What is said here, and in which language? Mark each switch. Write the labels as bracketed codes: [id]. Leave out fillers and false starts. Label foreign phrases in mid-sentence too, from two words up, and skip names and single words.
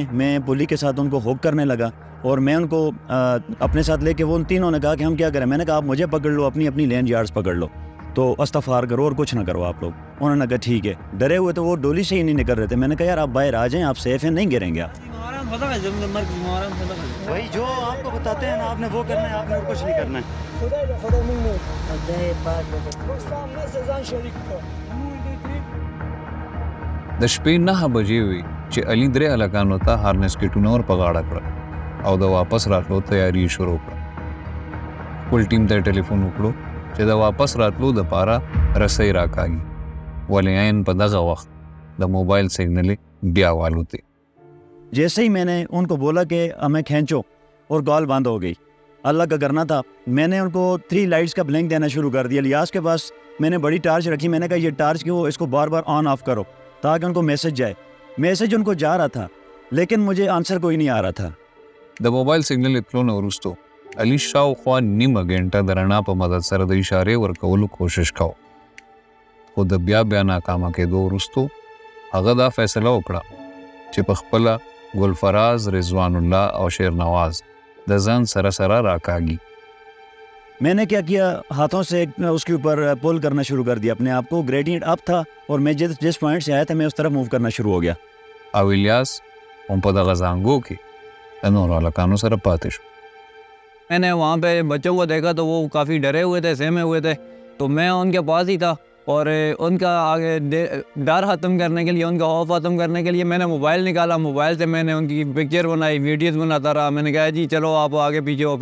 [hi] मैं पुली के साथ उनको हुक करने लगा और मैं उनको अपने साथ लेके वो उन तीनों ने कहा कि हम क्या करें. मैंने कहा आप मुझे पकड़ लो, अपनी अपनी [en] land yards [hi] पकड़ लो, तो अस्तफार करो और कुछ ना करो आप लोग. उन्होंने कहा ठीक है. डरे हुए तो वो डोली से ही नहीं निकल रहे थे. मैंने कहा यार आप बाहर आ जाएं, आप सेफ हैं, नहीं गिरेंगे आप. वही जो आपको बताते हैं ना आपने वो करना है, आपने और कुछ नहीं करना है. [ps] د شپې 9 بجې وې چې علي 3 هلکانو ته هارنس کټونه ور په غاړه کړل او د واپس راتلو تیاری شروع کړه. خپل ټیم ته ټلیفون وکړو چې د واپس راتلو دپاره رسۍ راکاږي، ولې عین په دغه وخت د موبایل سیګنل بیا والوتې. [hi] जैसे ही मैंने उनको बोला कि हमें खींचो और कॉल बंद हो गई. अल्लाह का करना था. मैंने उनको 3 लाइट्स का ब्लिंक देना शुरू कर दिया. इलियास के पास मैंने बड़ी टार्च रखी. मैंने कहा ये टार्च क्यों, इसको बार बार [en] on off [hi] करो ताकि उनको मैसेज जाए. मैसेज उनको जा रहा था लेकिन मुझे आंसर कोई नहीं आ रहा था. [ps] د موبایل سیګنل اطلو نه وروستو علي شاوخوا 9 غنټه د رڼا په مدد سره د اشارې ورکولو کوشش کاوه، خو د بیا ناکامه کېدو وروستو هغه دا فیصله وکړه چې په خپله گلفراز، رضوان الله او شیر نواز د ځان سره راکاږي. [hi] मैंने क्या किया, हाथों से उसके ऊपर पुल करना शुरू कर दिया अपने आप को. [en] gradient up [hi] था और मैं जिस पॉइंट से आया था मैं उस तरफ मूव करना शुरू हो गया. [ps] او الیاس هم په دغه زانګو کې د نورو هلکانو سره پاتې شو. [hi] मैंने वहाँ पे बच्चों को देखा तो वो काफ़ी डरे हुए थे, सहमे हुए थे, तो मैं उनके पास ही था और उनका आगे डर ख़त्म करने के लिए, उनका खौफ ख़त्म करने के लिए मैंने मोबाइल निकाला. मोबाइल से मैंने उनकी पिक्चर बनाई, वीडियोस बनाता रहा. मैंने कहा जी चलो आप आगे पीछे हो.